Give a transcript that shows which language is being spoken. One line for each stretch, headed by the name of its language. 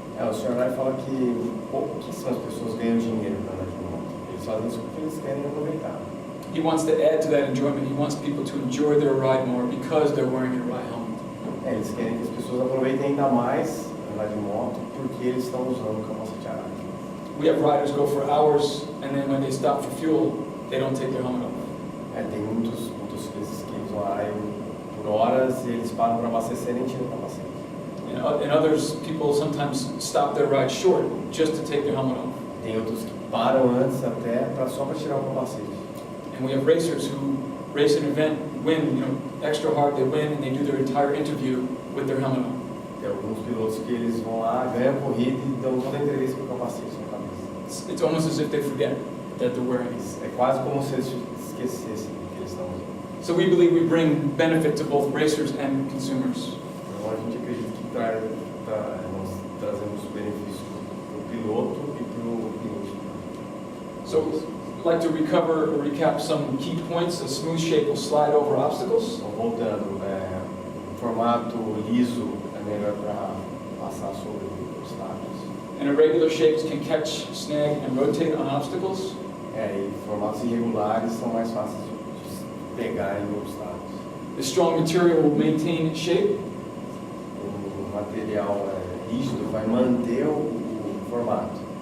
Portuguese: O Sr. Arai fala que pouquíssimas pessoas ganham dinheiro para andar de moto. Eles fazem isso porque eles querem aproveitar.
English: He wants to add to that enjoyment. He wants people to enjoy their ride more because they're wearing an Arai helmet.
Portuguese: Eles querem que as pessoas aproveitem ainda mais andar de moto porque eles estão usando o capacete Arai.
English: We have riders go for hours, and then when they stop for fuel, they don't take their helmet off.
Portuguese: Tem muitos motociclistas que usam Arai por horas e eles param para abastecer e nem tiram o capacete.
English: And others, people sometimes stop their ride short just to take their helmet off.
Portuguese: Tem outros que param antes até só para tirar o capacete.
English: And we have racers who race an event, win, extra hard, they win, and they do their entire interview with their helmet on.
Portuguese: Tem alguns pilotos que eles vão lá, ganham a corrida e dão toda a entrevista com o capacete na cabeça.
English: It's almost as if they forget that they're wearing it.
Portuguese: É quase como se eles esquecessem que eles estão usando.
English: So we believe we bring benefit to both racers and consumers.
Portuguese: Então a gente acredita que nós trazemos benefícios para o piloto e para o cliente.
English: So I'd like to recover or recap some key points. A smooth shape will slide over obstacles.
Portuguese: Então, voltando, formato liso é melhor para passar sobre obstáculos.
English: And irregular shapes can catch, snag, and rotate on obstacles.
Portuguese: E formatos irregulares são mais fáceis de pegar em obstáculos.
English: The strong material will maintain its shape.
Portuguese: O material rígido vai manter o formato.